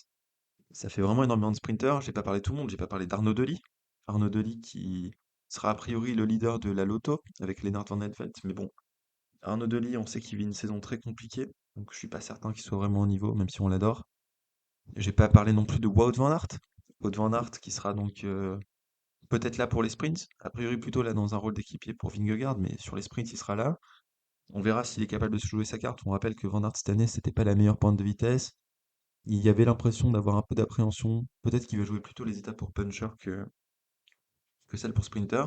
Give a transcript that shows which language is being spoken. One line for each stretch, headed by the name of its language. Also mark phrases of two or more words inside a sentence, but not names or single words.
French: Ça fait vraiment énormément de sprinters. J'ai pas parlé de tout le monde, j'ai pas parlé d'Arnaud Delis. Arnaud Delis qui sera a priori le leader de la Lotto avec Lennart Van Eetvelt. Mais bon, Arnaud Delis, on sait qu'il vit une saison très compliquée. Donc je suis pas certain qu'il soit vraiment au niveau, même si on l'adore. J'ai pas parlé non plus de Wout van Aert. Wout van Aert qui sera donc peut-être là pour les sprints. A priori plutôt là dans un rôle d'équipier pour Vingegaard, mais sur les sprints il sera là. On verra s'il est capable de se jouer sa carte. On rappelle que Van Aert cette année c'était pas la meilleure pointe de vitesse. Il y avait l'impression d'avoir un peu d'appréhension. Peut-être qu'il va jouer plutôt les étapes pour puncher que celles pour sprinter.